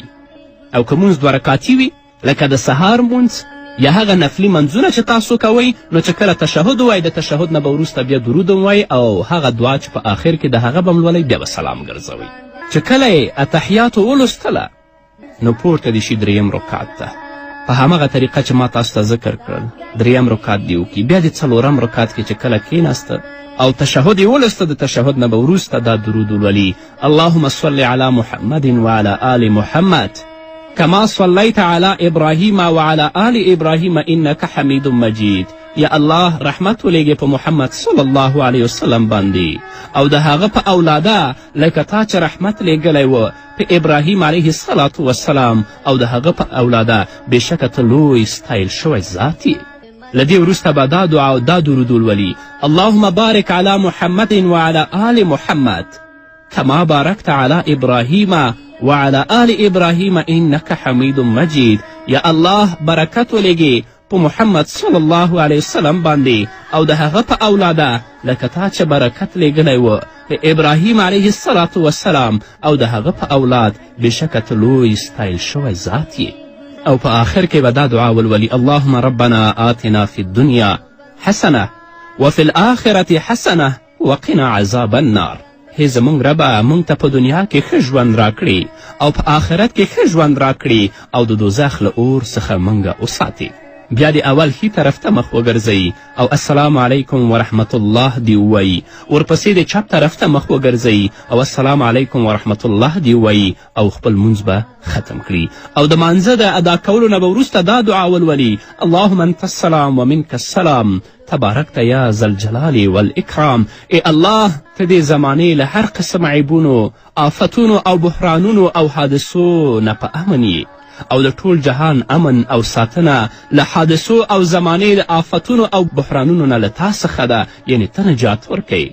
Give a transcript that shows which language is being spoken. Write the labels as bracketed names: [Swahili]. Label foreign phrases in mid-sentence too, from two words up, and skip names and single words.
[Pashto] او که مونځ 2 رکعتي وي لکه د سهار مونځ یا هغه نفلي منځونه چې تاسو کوئ، نو چې کله تشهد ووایي د تشهد نه به وروسته بیا درود ووایي، او هغه دعا چې په آخر کې د هغه به لولئ بیا به سلام ګرځوئ. چې کله یې اتحیاتو ولوستله نو پورته دې شي 3 رکعت ته په همغه طریقه چې ما تاسو ته ذکر کړل. 3 رکعت دې وکړي. بیا د 4 رکعت کې چې کله کیناسته او تشهد یې ولسته، د تشهد نه به وروسته دا درود ولولي: [Arabic] اللهم صل على محمد وعلى آل محمد كما صليت على إبراهيم وعلى آل إبراهيم إنك حميد مجيد. [Pashto] یا الله رحمت ولیږي په محمد [Arabic] صلی الله علیه وسلم [Pashto] باندې او د هغه په اولاده لکه تا چې رحمت لیږلی و په ابراهیم [Arabic] علیه الصلاة وسلام [Pashto] او د هغه په اولاده بېشکه ته لوی ستایل شوی ذات یې. له دې وروسته به دا دعا او دا درود ولولي: [Arabic] اللهم بارک علی محمد وعلى آل محمد كما باركت على إبراهيم وعلى آل إبراهيم إنك حميد مجيد. [Pashto] یا الله برکت ولیږي په محمد [Arabic] صلی الله علیه وسلم [Pashto] باندې او د هغه په اولاده لکه تا چې برکت لیږلی و په ابراهیم [Arabic] علیه الصلاة وسلام [Pashto] او د هغه په اولاد بېشکه ته لوی ستایل شوی ذات یې. او په آخر کې به دا دعا ولولي: [Arabic] اللهم ربنا آتنا في الدنيا حسنه وفي الآخرة حسنه وقنا عذاب النار. [Pashto] هی زموږ ربه موږ ته په دنیا کې ښه ژوند راکړي او په آخرت کې ښه ژوند راکړي او د دوزخ له اور څخه موږ وساتي. بیا د اول ښي طرف ته مخ وګرځئ او [Arabic] السلام علیکم ورحمت الله [Pashto] دې ووایي. ورپسې د چپ طرف ته مخ وګرځئ او [Arabic] السلام علیکم ورحمت الله [Pashto] دې ووایي او خپل مونځ به ختم کړي. او د مانځه د ادا کولو نه به وروسته دا دعا ولولي: [Arabic] اللهم انت السلام ومنک السلام تبارکت یا ذا الجلال والاکرام. [Pashto] ای الله ته دې زمانې له هر قسم عیبونو، آفتونو او بحرانونو او حادثو نه په امن یې، او د ټول جهان امن او ساتنه له حادثو او زمانې د آفتونو او بحرانونو نه له تا څخه ده، یعنی ته نجات ورکوي.